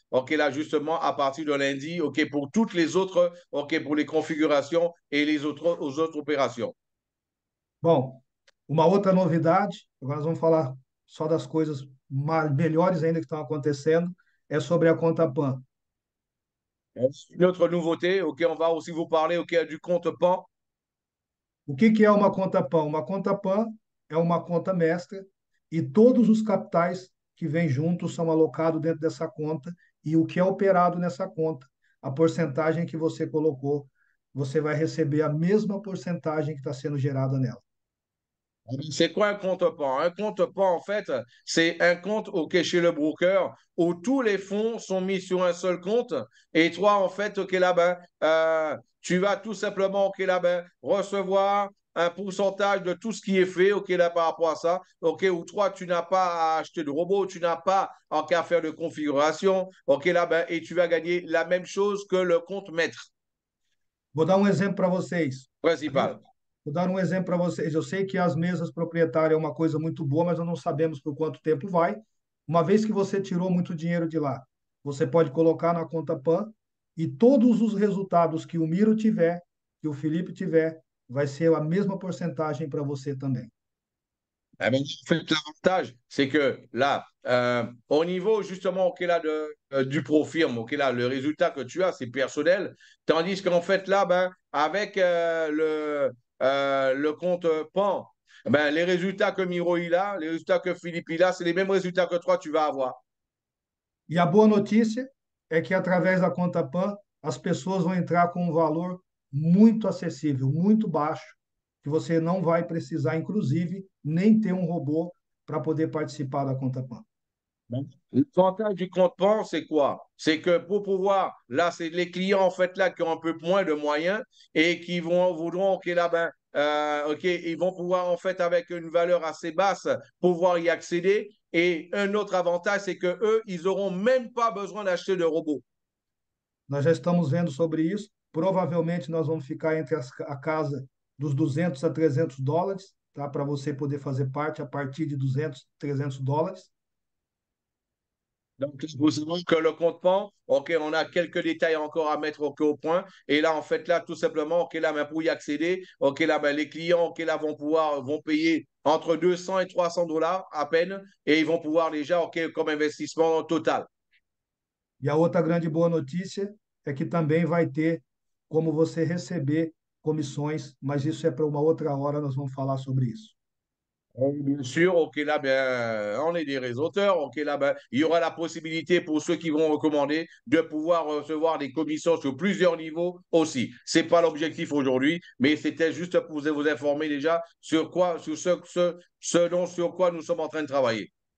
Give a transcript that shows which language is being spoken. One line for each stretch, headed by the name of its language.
French: OK, là, justement, à partir de lundi, OK, pour toutes les autres, OK, pour les configurations et aux autres opérations.
Portuguese: Bom, uma outra novidade, agora nós vamos falar só das coisas melhores ainda que estão acontecendo, é sobre a conta PAN.
French: Une autre nouveauté, OK, on va aussi vous parler, OK, du compte PAN.
Portuguese: O que é uma conta PAN? Uma conta PAN é uma conta mestra e todos os capitais que vêm juntos são alocados dentro dessa conta e o que é operado nessa conta, a porcentagem que você colocou, você vai receber a mesma porcentagem que está sendo gerada nela.
French: C'est quoi un compte PAN? Un compte PAN, en fait, c'est un compte OK, chez le broker où tous les fonds sont mis sur un seul compte. Et toi, en fait, OK, là, ben, tu vas tout simplement, OK, là, ben, recevoir un pourcentage de tout ce qui est fait, OK, là, par rapport à ça. OK, où toi, tu n'as pas à acheter de robot, tu n'as pas en qu'à faire de configuration. OK, là, ben, et tu vas gagner la même chose que le compte maître
Portuguese: Vou dar um exemplo para vocês.
French: principal.
Portuguese: Vou dar um exemplo para vocês. Eu sei que as mesas proprietárias é uma coisa muito boa, mas nós não sabemos por quanto tempo vai. Uma vez que você tirou muito dinheiro de lá, você pode colocar na conta PAN e todos os resultados que o Miro tiver, que o Felipe tiver, vai ser a mesma porcentagem para você também.
French: Eh ben, en fait, l'avantage, c'est que là, au niveau justement OK, là, du profirme, OK, là, le résultat que tu as, c'est personnel. Tandis qu'en fait, là, ben, avec le compte PAN, ben, les résultats que Miro il a, les résultats que Philippe il a, c'est les mêmes résultats que toi, tu vas avoir.
Portuguese: E a boa notícia é que através da conta PAN, as pessoas vão entrar com um valor muito acessível, muito baixo, que você não vai precisar, inclusive, nem ter um robô para poder participar da conta PAN.
French: L'avantage du compte PAN, c'est quoi? C'est que pour pouvoir, là, c'est les clients, en fait, là, qui ont un peu moins de moyens et qui voudront, OK, là, ben, OK, ils vont pouvoir, en fait, avec une valeur assez basse, pouvoir y accéder. Et un autre avantage, c'est que eux, ils n'auront même pas besoin d'acheter de robots.
Portuguese: Nós já estamos vendo sobre isso. Provavelmente nós vamos ficar entre a casa dos 200 a 300 dólares, tá? Para você poder fazer parte a partir de 200, 300 dólares.
French: Donc, il faut savoir que le compte-pan, OK, on a quelques détails encore à mettre OK, au point. Et là, en fait, là, tout simplement, OK, là, ben, pour y accéder, OK, là, ben, les clients, OK, là, vont payer entre 200 et 300 dollars à peine et ils vont pouvoir déjà, OK, comme investissement total.
Portuguese: E a outra grande boa notícia é que também vai ter como você receber comissões, mas isso é para uma outra hora, nós vamos falar sobre isso.
French: Bien sûr, OK, là, ben, on est des réseauteurs. OK, là, ben, il y aura la possibilité pour ceux qui vont recommander de pouvoir recevoir des commissions sur plusieurs niveaux aussi. C'est pas l'objectif aujourd'hui, mais c'était juste pour vous informer déjà sur quoi, sur sur quoi nous sommes en train de travailler.